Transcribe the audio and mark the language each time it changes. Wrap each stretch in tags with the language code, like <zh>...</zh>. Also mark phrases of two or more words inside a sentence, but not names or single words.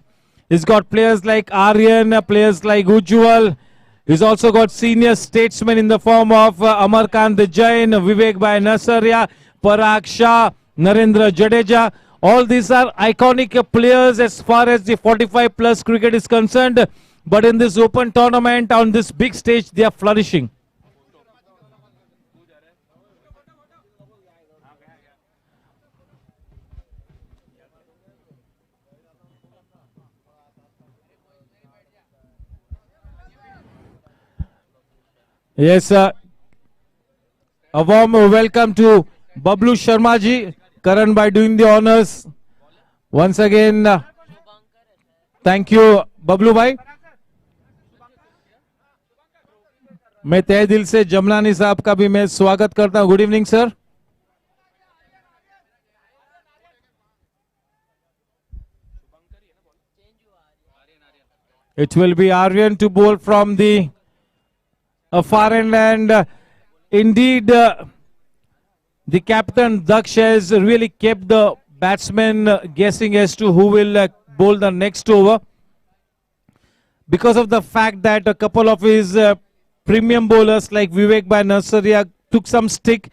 <en>He's got players like Aryan, players like Ujjwal. He's also got senior statesmen in the form of Amarkant Jain, Vivek Bhai Nasaria, Parag Shah, Narendra Jadeja. All these are iconic players as far as the 45 plus cricket is concerned. But in this open tournament, on this big stage, they are flourishing. Yes, a warm welcome to Bablu Sharma ji. Karan by doing the honors. Once again, thank you, Bablu bhai.</en> <hi>मैं तहे दिल से जमनानी साहब का भी मैं स्वागत करता हूं.</hi> <en>good evening sir. It will be Aryan to bowl from the far end, and indeed the captain Daksh has really kept the batsmen guessing as to who will bowl the next over, because of the fact that a couple of his premium bowlers like Vivek Bhai Nasaria took some stick.</en>